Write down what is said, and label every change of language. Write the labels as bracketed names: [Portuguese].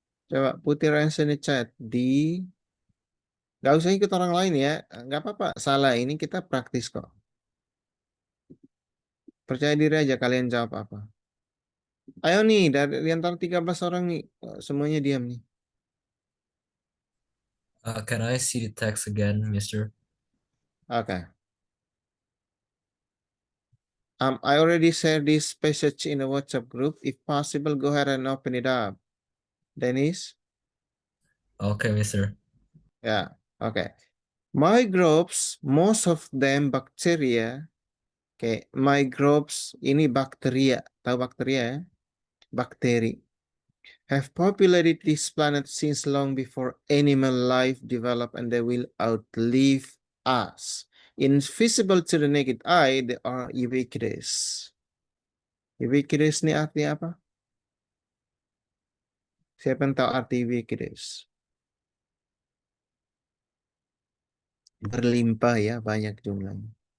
[Indonesian] Coba putih answer di chat. Gak usah ikut orang lain ya. Gak apa-apa. Salah ini kita praktis kok. Percaya diri aja kalian jawab apa. Ayo nih, dari antara 13 orang nih. Semuanya diam nih. [English] Can I see the text again, Mister? [Indonesian] Oke. [English] I already shared this passage in a WhatsApp group. If possible, go ahead and open it up. Dennis? Okay, Mister. [Indonesian] Ya, oke. [English] Microbes, most of them bacteria. [Indonesian] Oke, microbes ini bakteria. Tahu bakteria ya? Bakteri. [English] Have populated this planet since long before animal life developed and they will outlive us. Invisible to the naked eye, they are ubiquitous. [Indonesian] Ubiquitous ini artinya apa? Siapa yang tahu arti ubiquitous? Berlimpah ya, banyak jumlahnya.